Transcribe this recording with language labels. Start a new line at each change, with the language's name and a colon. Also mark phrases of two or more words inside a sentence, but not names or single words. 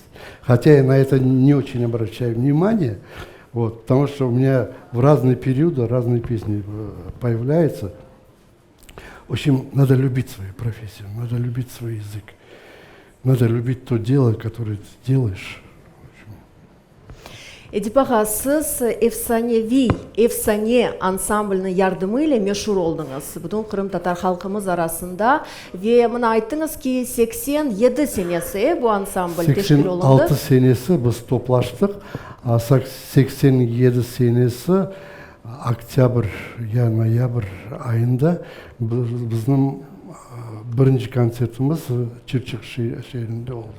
Russian: Хотя я на это не очень обращаю внимание, вот, потому что у меня в разные периоды разные песни появляются. В общем, надо любить свою профессию, надо любить свой язык, надо любить то дело, которое ты делаешь.
Crimean Tatar: Эдибага, сіз Эфсане ансамбльны ярдымы ile meşhur oldunuz. Bütün Kırım Tatar halkımız arasında ve bana ayttınız ki 87 senesi bu ansambl teşkil olundu. 86 senesi biz toplaştık. 87 senesi oktyabr ya noyabr ayında bizim birinci konsertimiz Çırçık şehrinde oldu.